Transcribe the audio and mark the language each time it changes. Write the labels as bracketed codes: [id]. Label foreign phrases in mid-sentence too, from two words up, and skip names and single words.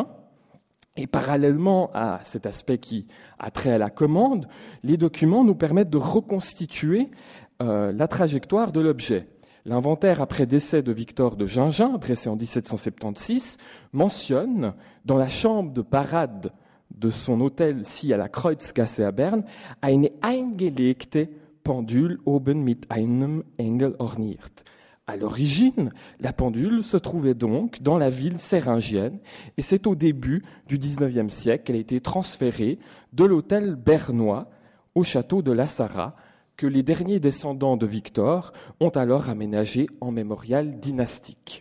[fr] Et parallèlement à cet aspect qui a trait à la commande, les documents nous permettent de reconstituer la trajectoire de l'objet. L'inventaire après décès de Victor de Gingin, dressé en 1776, mentionne dans la chambre de parade de son hôtel-ci à la Kreuzgasse à Berne [de] eine eingelegte Pendule oben mit einem Engel orniert. [fr] À l'origine, la pendule se trouvait donc dans la ville séringienne et c'est au début du XIXe siècle qu'elle a été transférée de l'hôtel bernois au château de La Sarraz, que les derniers descendants de Victor ont alors aménagé en mémorial dynastique.